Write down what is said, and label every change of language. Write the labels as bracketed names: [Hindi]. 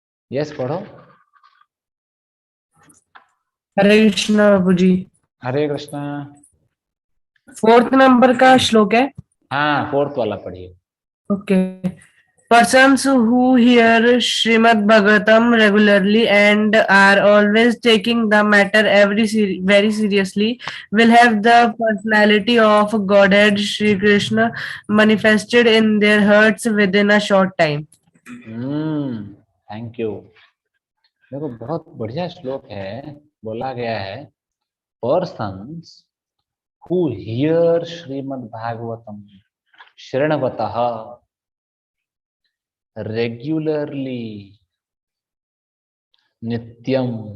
[Hindi] Yes पढ़ो। हरे कृष्णा प्रभु जी। हरे Krishna. 4th number का श्लोक है। हाँ, 4th वाला पढ़िए। Okay. [English] Persons who hear Srimad Bhagavatam regularly and are always taking the matter very seriously will have the personality of Godhead Shri Krishna manifested in their hearts within a short time. Thank you. [Hindi] देखो बहुत बढ़िया श्लोक है, बोला गया है [English] persons who hear Srimad Bhagavatam [Hindi] शृण्वतः regularly नित्यम।